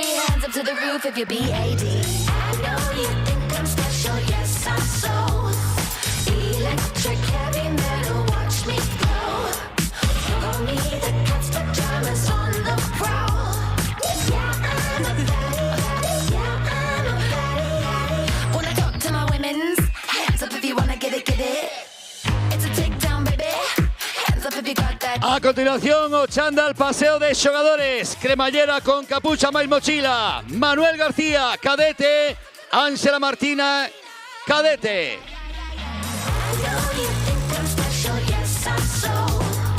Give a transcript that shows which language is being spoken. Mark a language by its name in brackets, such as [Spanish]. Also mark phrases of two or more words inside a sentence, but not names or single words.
[English] Hands up to the roof if you're BAD. I know you think I'm special, yes I'm so electric, heavy metal, watch me go. Don't need the cats, the drummers on the prowl. Yeah, I'm a baddie, yeah, I'm a baddie. Wanna talk to my women's? Hands up if you wanna get it, get it. It's a takedown, baby. [Galician] A continuación, o chándal paseo de xogadores. Cremallera con capucha máis mochila. Manuel García, cadete. Ángela Martina, cadete. [English] I know you think I'm special, yes I'm so